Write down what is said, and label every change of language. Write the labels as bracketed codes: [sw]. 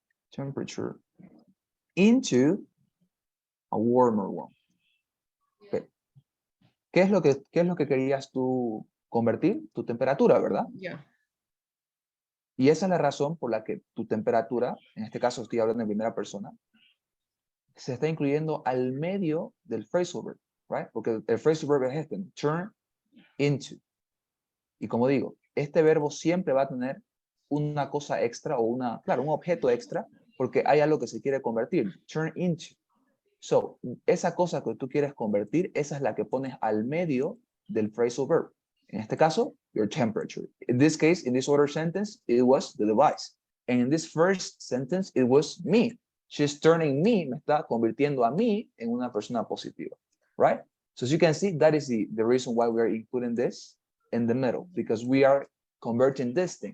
[en] Temperature into a warmer one. Okay. [es] ¿Qué es lo que querías tú convertir? Tu temperatura, ¿verdad? [en] Yeah. [es] Y esa es la razón por la que tu temperatura, en este caso estoy hablando en primera persona, se está incluyendo al medio del phrasal verb, right? Porque el phrasal verb es este, turn into. Y como digo, este verbo siempre va a tener una cosa extra o claro, un objeto extra, porque hay algo que se quiere convertir, turn into. So, esa cosa que tú quieres convertir, esa es la que pones al medio del phrasal verb. En este caso, [en] your temperature. In this case, in this order sentence, it was the device. And in this first sentence, it was me. She's turning me, [es] me está convirtiendo a mí en una persona positiva, right? [en] So as you can see, that is the reason why we are including this in the middle, because we are converting this thing.